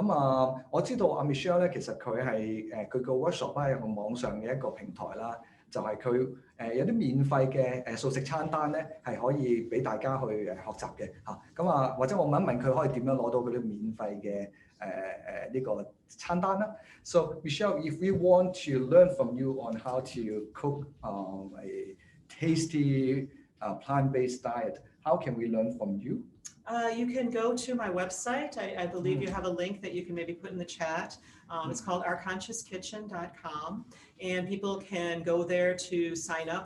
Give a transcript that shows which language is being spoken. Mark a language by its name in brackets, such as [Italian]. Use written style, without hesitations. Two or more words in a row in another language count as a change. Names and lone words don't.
[Cantonese] 咁我知道阿 Michele 咧其實佢係佢個 workshop 咧有個網上嘅一個平台啦。就係佢有啲免費嘅素食餐單咧，係可以俾大家去學習嘅嚇。咁或者我問一問佢可以點樣攞到嗰啲免費嘅呢個餐單啦。 [English] So Michele, if we want to learn from you on how to cook a tasty plant-based diet, how can we learn from you? You can go to my website. I believe you have a link that you can maybe put in the chat. It's called ourconsciouskitchen.com, and people can go there to sign up.